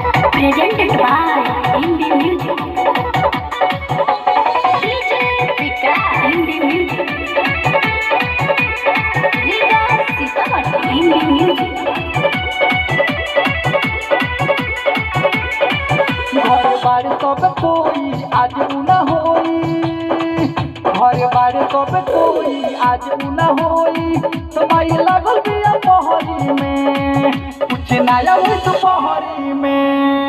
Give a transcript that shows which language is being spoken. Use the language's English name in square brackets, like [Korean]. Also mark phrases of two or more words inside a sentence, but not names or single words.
[English] presented by Indie Music. DJ Pika, Indie Music. Liga Sitamat, Indie Music. [Bhojpuri] घर बार सब कोई आज न होई, घर बार सब कोई आज न होई। तुम्हारी लागल बिया पहरी में, कुछ नया हुई दोपहरी में।